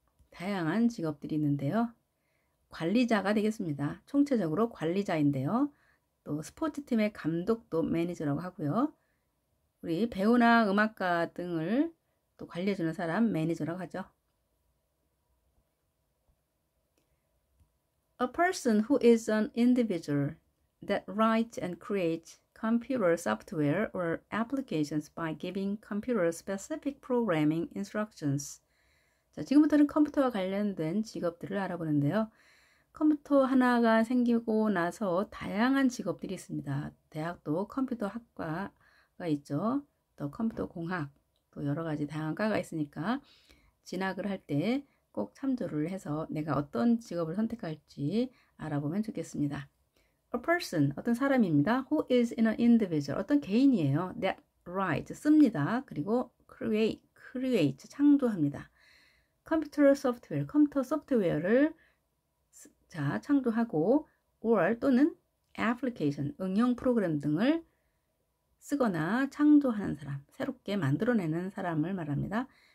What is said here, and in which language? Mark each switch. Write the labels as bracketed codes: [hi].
[ko] 다양한 직업들이 있는데요. 관리자가 되겠습니다. 총체적으로 관리자인데요. 또 스포츠팀의 감독도 매니저라고 하고요. 우리 배우나 음악가 등을 또 관리해주는 사람 매니저라고 하죠. [en] A person who is an individual that writes and creates computer software or applications by giving computer specific programming instructions. [ko] 자, 지금부터는 컴퓨터와 관련된 직업들을 알아보는데요. 컴퓨터 하나가 생기고 나서 다양한 직업들이 있습니다. 대학도 컴퓨터 학과가 있죠. 또 컴퓨터 공학, 또 여러 가지 다양한 과가 있으니까 진학을 할 때 꼭 참조를 해서 내가 어떤 직업을 선택할지 알아보면 좋겠습니다. [en] A person, [ko] 어떤 사람입니다. [en] Who is an individual, [ko] 어떤 개인이에요. [en] That write, [ko] 씁니다. 그리고 create, 창조합니다. 컴퓨터 소프트웨어, 컴퓨터 소프트웨어를 창조하고 or 또는 application, 응용 프로그램 등을 쓰거나 창조하는 사람, 새롭게 만들어내는 사람을 말합니다.